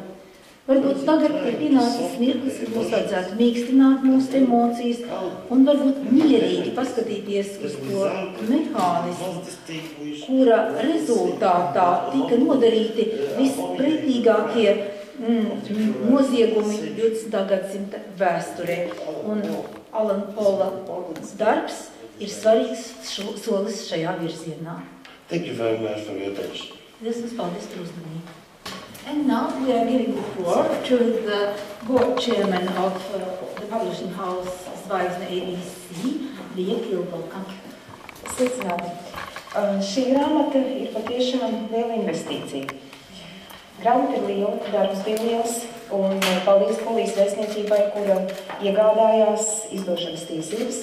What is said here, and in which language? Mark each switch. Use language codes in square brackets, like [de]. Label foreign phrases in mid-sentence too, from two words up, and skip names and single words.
[lv] Varbūt tagad ir pienācis mirklis, kad mums vajadzētu mīkstināt mūsu emocijas un varbūt mierīgi paskatīties uz to mehānismu, kura rezultātā tika nodarīti vispretīgākie noziegumi 20. gadsimta vēsturē. Un Alana Pola darbs ir svarīgs solis šajā virzienā. [en] Thank you very much for your attention. [lv] Liels paldies par uzmanību. [en] And now we are giving the floor to the board chairman of the publishing house Zvaigzne ABC, Lija Kilbalka. [lv] Sveicināti! Šī grāmata ir patiešām liela investīcija. Grāmata ir liela, darbs bija liels, un paldies Polijas vēstniecībai, kura iegādājās izdošanas tiesības.